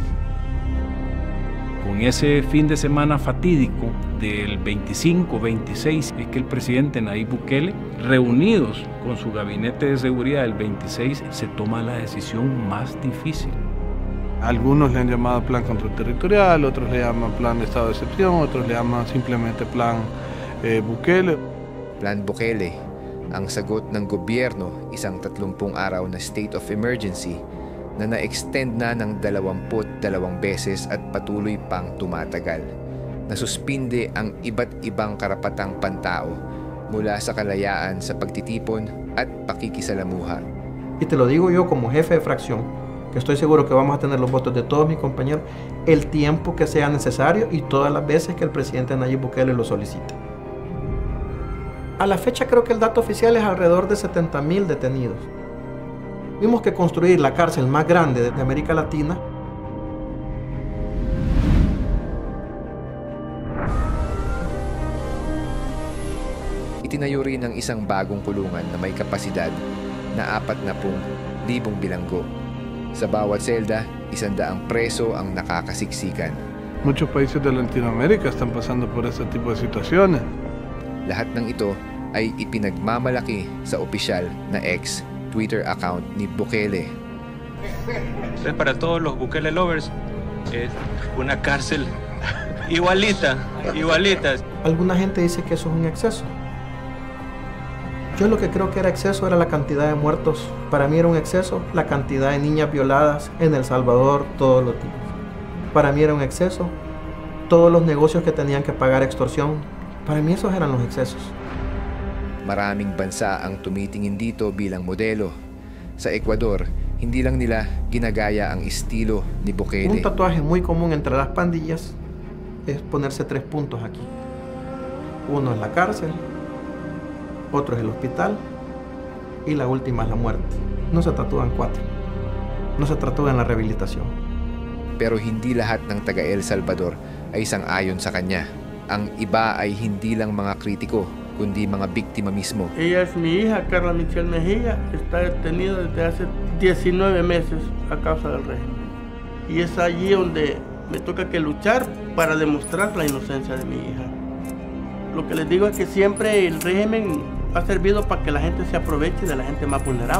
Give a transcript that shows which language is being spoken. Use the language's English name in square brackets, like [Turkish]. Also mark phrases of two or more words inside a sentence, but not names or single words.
[Spanish] Con ese fin de semana fatídico del 25-26 es que el presidente Nayib Bukele, reunidos con su gabinete de seguridad el 26, se toma la decisión más difícil. Algunos le han llamado plan contraterritorial, otros le llaman plan de estado de excepción, otros le llaman simplemente plan Bukele. Plan Bukele, [Filipino] ang sagot ng gobyerno, isang 30 araw na [English] state of emergency [Filipino] na na-extend na ng 22 beses at patuloy pang tumatagal. Nasuspinde ang iba't ibang karapatang pantao mula sa kalayaan sa pagtitipon at pakikisalamuha. [Spanish] Y te lo digo yo como jefe de fracción, que estoy seguro que vamos a tener los votos de todos mis compañeros el tiempo que sea necesario y todas las veces que el presidente Nayib Bukele lo solicite. A la fecha creo que el dato oficial es alrededor de 70,000 detenidos. Vimos que construir la cárcel más grande de América Latina [Filipino] Itinayo rin ang isang bagong kulungan na may kapasidad na 40,000 bilanggo. Sa bawat selda, 100 preso ang nakakasiksikan. [Spanish] Muchos países de Latinoamérica están pasando por ese tipo de situaciones. [Filipino] Lahat ng ito ay ipinagmamalaki sa opisyal na Twitter account ni Bukele. [Spanish] Entonces, para todos los Bukele lovers, es una cárcel igualita. Alguna gente dice que eso es un exceso. Yo lo que creo que era exceso era la cantidad de muertos. Para mí era un exceso la cantidad de niñas violadas en El Salvador todos los días. Para mí era un exceso todos los negocios que tenían que pagar extorsión. Para mí esos eran los excesos. [Filipino] Maraming bansa ang tumitingin dito bilang modelo. Sa Ecuador, hindi lang nila ginagaya ang estilo ni Bukele. [Spanish] Un tatuaje muy común entre las pandillas es ponerse 3 puntos aquí. Uno es la cárcel, otro es el hospital y la última es la muerte. No se tatúan 4. No se tatúan la rehabilitación. [Filipino] Pero hindi lahat ng taga El Salvador ay sang-ayon sa kanya. Ang iba ay hindi lang mga kritiko, kundi mga biktima mismo. [Spanish] Ella es mi hija, Carla Michelle Mejía, está detenida desde hace 19 meses a causa del régimen. Y es allí donde me toca que luchar para demostrar la inocencia de mi hija. Lo que les digo es que siempre el régimen ha servido para que la gente se aproveche de la gente más vulnerable.